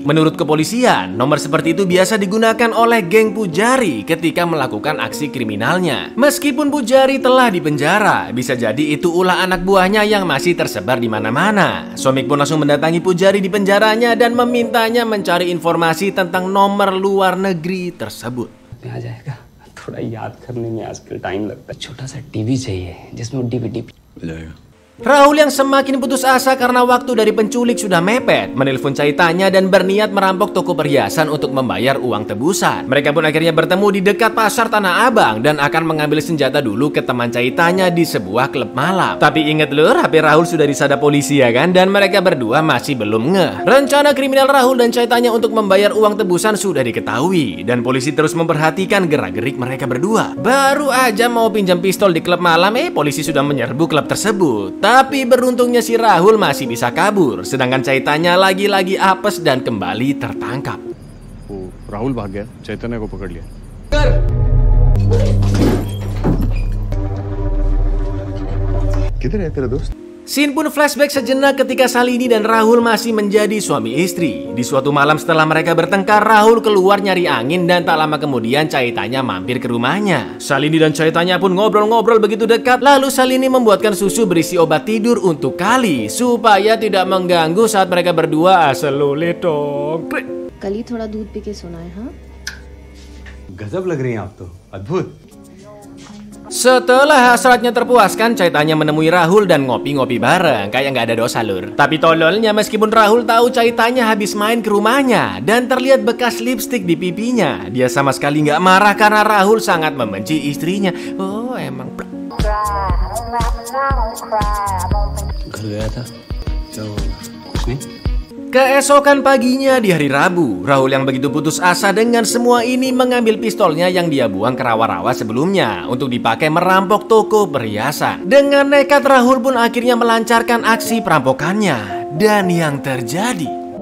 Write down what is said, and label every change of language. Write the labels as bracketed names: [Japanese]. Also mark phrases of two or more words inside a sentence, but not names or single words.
[Indonesian] Menurut kepolisian, nomor seperti itu biasa digunakan oleh geng Pujari ketika melakukan aksi kriminalnya. Meskipun Pujari telah dipenjara, bisa jadi itu ulah anak buahnya yang masih tersebar di mana-mana. Somik pun langsung mendatangi Pujari di penjaranya dan memintanya mencari informasi tentang nomor luar negeri tersebut. [Hindi] आ जाएगा थोड़ा याद करने में आजकल टाइम लगता है छोटा सा टीवी चाहिए जिसमें डीवीडी हो जाएगा। [Indonesian] Rahul yang semakin putus asa karena waktu dari penculik sudah mepet, menelpon Caitanya dan berniat merampok toko perhiasan untuk membayar uang tebusan. Mereka pun akhirnya bertemu di dekat pasar Tanah Abang dan akan mengambil senjata dulu ke teman Caitanya di sebuah klub malam. Tapi inget lur, HP Rahul sudah disadap polisi, ya kan? Dan mereka berdua masih belum ngeh. Rencana kriminal Rahul dan Caitanya untuk membayar uang tebusan sudah diketahui dan polisi terus memperhatikan gerak-gerik mereka berdua. Baru aja mau pinjam pistol di klub malam, polisi sudah menyerbu klub tersebut. Tapi beruntungnya si Rahul masih bisa kabur, sedangkan Caitanya lagi-lagi apes dan kembali tertangkap. [Hindi] वो राहुल भाग गया, चैतन्य को पकड़ लिया। किधर है तेरा दोस्त? [Indonesian] Scene pun flashback sejenak ketika Salini dan Rahul masih menjadi suami istri. Di suatu malam setelah mereka bertengkar, Rahul keluar nyari angin dan tak lama kemudian Caitanya mampir ke rumahnya. Salini dan Caitanya pun ngobrol-ngobrol begitu dekat. Lalu Salini membuatkan susu berisi obat tidur untuk Kali supaya tidak mengganggu saat mereka berdua selule dong. [Hindi] कल ही थोड़ा दूध पी के सुनाए हाँ गजब लग रही हैं आप तो अद्भुत। [Indonesian] Setelah hasratnya terpuaskan, Caitanya menemui Rahul dan ngopi-ngopi bareng, kayak nggak ada dosa lur. Tapi tololnya meskipun Rahul tahu Caitanya habis main ke rumahnya dan terlihat bekas lipstik di pipinya, dia sama sekali nggak marah karena Rahul sangat membenci istrinya. Oh emang. [Hindi] घर गया था तो कुछ नहीं। [Indonesian] Keesokan paginya di hari Rabu, Rahul yang begitu putus asa dengan semua ini mengambil pistolnya yang dia buang ke rawa-rawa sebelumnya untuk dipakai merampok toko perhiasan. Dengan nekat Rahul pun akhirnya melancarkan aksi perampokannya. Dan yang terjadi,